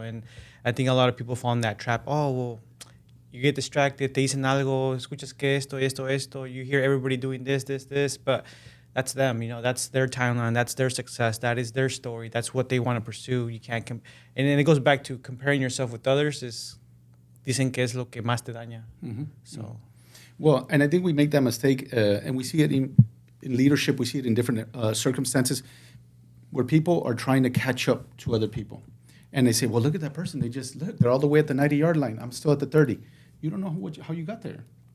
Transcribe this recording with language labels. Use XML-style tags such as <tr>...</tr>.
<en>And I think a lot of people fall in that trap. Oh, well, you get distracted,</en> <es>te dicen algo, escuchas que esto,</es> <en>you hear everybody doing this, but that's them, that's their timeline, that's their success, that is their story, that's what they want to pursue. You can't, and then it goes back to comparing yourself with others.</en> <es>Dicen que es lo que más te daña.</es> <en>So, well, and I think we make that mistake, and we see it in leadership, we see it in different circumstances where people are trying to catch up to other people. And they say, well, look at that person. They're all the way at the 90-yard line. I'm still at the 30. You don't know how you got there.</en>